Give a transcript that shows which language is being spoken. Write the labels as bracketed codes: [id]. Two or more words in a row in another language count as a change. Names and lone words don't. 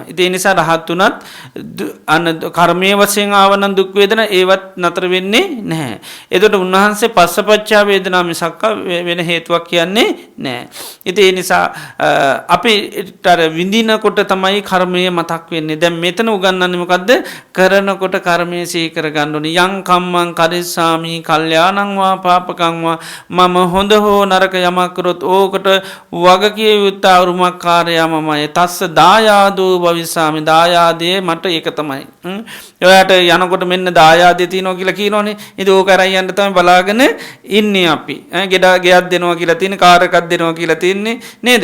[si] ඉතින් ඒ නිසා රහත් උනත් අන්න කර්මයේ වශයෙන් ආවනම් දුක් වේදනා ඒවත් නතර වෙන්නේ නැහැ. එතකොට උන්වහන්සේ පස්සපච්චා වේදනා මිසක් වෙන හේතුවක් කියන්නේ නැහැ. ඉතින් ඒ නිසා අපිට අර විඳිනකොට තමයි කර්මය මතක් වෙන්නේ. දැන් මෙතන උගන්වන්නේ මොකද්ද? කරනකොට කර්මයේ සිහි කර ගන්න ඕනේ. [pi] යං කම්මං කරිස්සාමි කල්යාණං වා පාපකං වා [si] මම හොඳ හෝ නරක යමක් කරොත් ඕකට වගකිය යුත්තා උරුමකාරයාමමයි. [pi] තස්ස දායාදෝ භවිස්සාමි [si] දායාදේ මට ඒක තමයි. ඔයාට යනකොට මෙන්න දායාදේ තියනවා කියලා කියනෝනේ. ඉතින් ඕක අරන් යන්න තමයි බලාගෙන ඉන්නේ අපි. ගෙයක් දෙනවා කියලා තියෙන කාර් එකක් දෙනවා කියලා තියන්නේ නේද?